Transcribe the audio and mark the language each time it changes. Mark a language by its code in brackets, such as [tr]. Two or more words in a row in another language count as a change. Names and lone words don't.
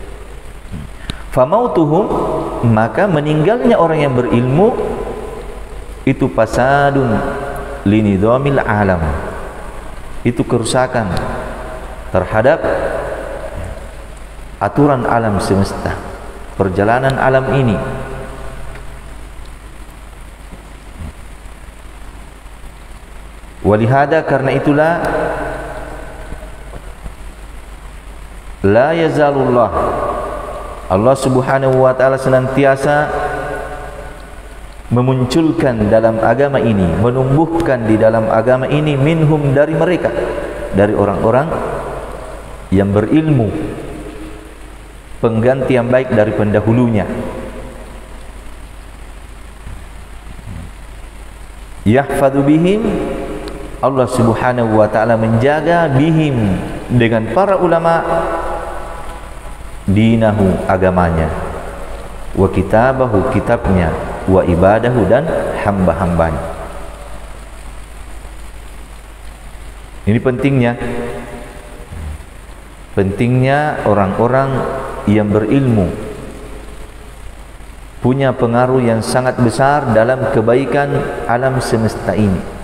[id] Famautuhum, maka meninggalnya orang yang berilmu, itu [ar] فساد لنظام العالم, [id] itu kerusakan terhadap aturan alam semesta, perjalanan alam ini. Walihada, karena itulah [ar] لا يزال الله, [id] Allah [ar] سبحانه وتعالى [id] senantiasa memunculkan dalam agama ini, menumbuhkan di dalam agama ini minhum, dari mereka, dari orang-orang yang berilmu, pengganti yang baik dari pendahulunya. [ar] يحفظ بهم, [id] Allah [ar] سبحانه وتعالى [id] menjaga bihim, dengan para ulama, dinahu, agamanya, [ar] وكتابه, [id] kitabnya, [ar] وعباده, [id] dan hamba-hambanya. Ini pentingnya orang-orang yang berilmu, punya pengaruh yang sangat besar dalam kebaikan alam semesta ini.